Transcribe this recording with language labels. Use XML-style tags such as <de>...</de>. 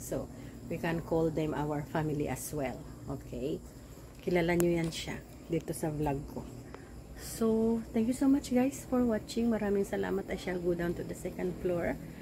<en>So we can call them our family as well. Okay?</en> <tl>Kilala nyo yan siya dito sa vlog ko.</tl> <en>So, thank you so much guys for watching.</en> <tl>Maraming salamat.</tl> <en>I shall go down to the second floor.</en>